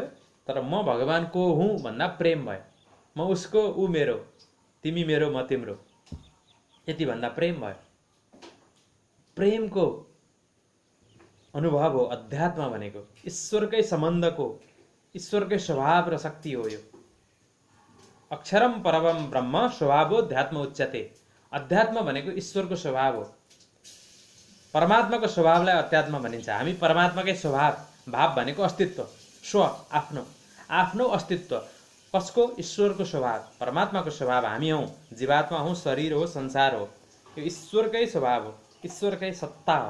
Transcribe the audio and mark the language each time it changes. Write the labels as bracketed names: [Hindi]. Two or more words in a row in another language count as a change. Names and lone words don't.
[Nepali] तर म भगवान को हुँ भन्दा प्रेम भयो। म उसको, ऊ मेरो, तिमी मेरो, म तिम्रो, यति भन्दा प्रेम भयो। प्रेमको अनुभव हो अध्यात्म भनेको, ईश्वरकै सम्बन्धको ईश्वरकै स्वभाव र शक्ति हो यो। [Sanskrit] अक्षरम परमम ब्रह्म स्वभावोऽध्यात्म उच्यते। [Nepali] अध्यात्म भनेको ईश्वरको स्वभाव हो। परमात्माको स्वभावलाई अध्यात्म भनिन्छ। हामी परमात्माकै स्वभाव, भाव भनेको अस्तित्व, स्व, आफ्नो आफ्नो अस्तित्व। कसको? ईश्वरको स्वभाव, परमात्माको स्वभाव हामी हौँ। जीवात्मा हौँ, शरीर हो, संसार हो। यो ईश्वरकै स्वभाव हो, ईश्वरकै सत्ता हो।